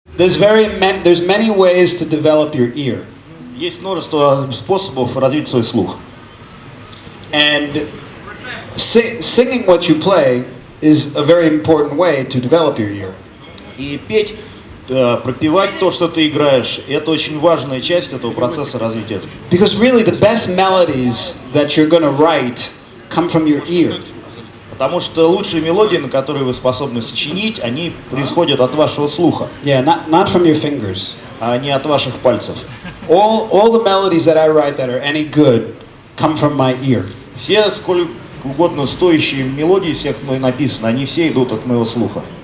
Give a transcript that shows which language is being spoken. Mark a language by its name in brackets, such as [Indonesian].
[English] there's many ways to develop your ear. [Russian] Есть множество способов развить свой слух. [English] And singing what you play is a very important way to develop your ear. [Russian] И петь, пропевать то, что ты играешь, это очень важная часть этого процесса развития. [English] Because really the best melodies that you're going to write come from your ear. [Russian] Потому что лучшие мелодии, на которые вы способны сочинить, они происходят от вашего слуха. [English] Yeah, not from your fingers. [Russian] А не от ваших пальцев. [English] All the melodies that I write that are any good come from my ear. [Russian] Все сколько угодно стоящие мелодии, всех мной написано, они все идут от моего слуха.